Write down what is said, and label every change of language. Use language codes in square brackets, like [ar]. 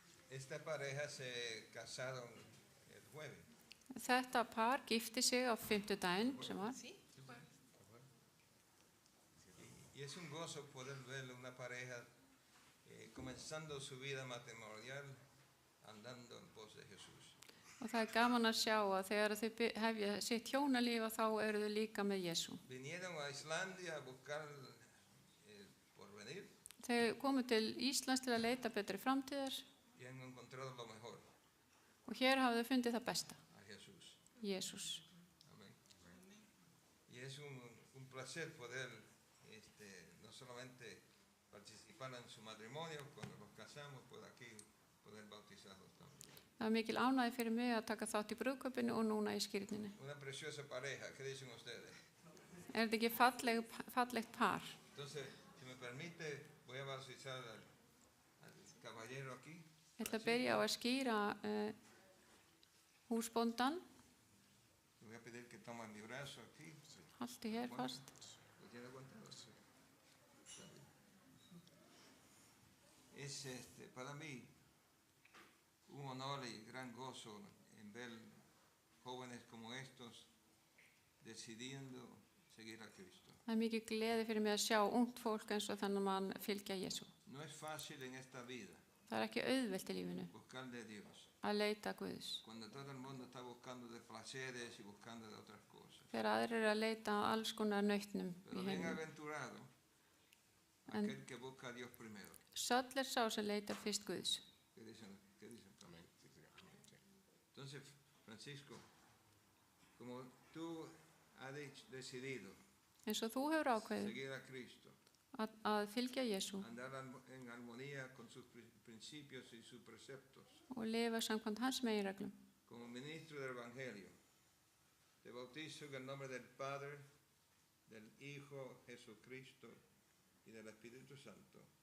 [es] Esta pareja se casaron el jueves. [is] þetta par gifti sig á fimmtudaginn sem var. [es] Y es un gozo poder ver una pareja comenzando su vida matrimonial andando en pos de Jesús. [is] Og það er gaman að sjá að þegar þau hefja sitt hjónalíf þá eru þau líka með Jesú. [es] Vinieron a Islandia a buscar porvenir [is] Þau komu til Íslands til að leita betri framtíðar [es] y han encontrado lo mejor, [is] og hér hafa þau fundið það besta, [es] a Jesús. [is] Jesús. [es] Amén. Y es un placer poder no solamente participar en su matrimonio cuando nos casamos, pues aquí poder bautizarlos también. [is] Það er mikil ánægja fyrir mig að taka þátt í brúðkaupinu og núna í skírninni. [es] Una preciosa pareja, ¿qué dicen ustedes? [is] Er þetta ekki fallegt par? [es] Entonces, si me permite, voy a bautizar al caballero aquí. [is] Ég ætla að byrja á að skýra húsbóndan. [es] Le voy a pedir que tomen mi brazo aquí. [is] Haltu hér fast. [es] ¿Lo tiene aguantado? Sí. Está bien. Es para mí un honor y gran gozo en ver jóvenes como estos decidiendo seguir a Cristo. [is] Það er mikið gleði fyrir mig að sjá ungt fólk eins og þannig mann fylgja Jesú. [es] No es fácil en esta vida [is] Það er ekki auðvelt í lífinu [es] buscar de Dios. [is] að leita Guðs. [es] Cuando todo el mundo está buscando de placeres y buscando de otras cosas. [is] Þegar aðrir eru að leita að alls konar nautnum í [es] Pero [is] heiminum. [es] bienaventurado aquel que busca a Dios primero. [is] Söll er sá sem leitar fyrst Guðs. [es] ¿Qué dicen? Amén. Entonces, Francisco, como tú has decidido [is] Eins og þú hefur ákveðið [es] seguir a Cristo, [is] að fylgja Jesú [es] andar en armonía con sus principios y sus preceptos, [is] og lifa samkvæmt hans meginreglum. [es] como ministro del Evangelio, te bautizo en el nombre del Padre, del Hijo Jesucristo y del Espíritu Santo.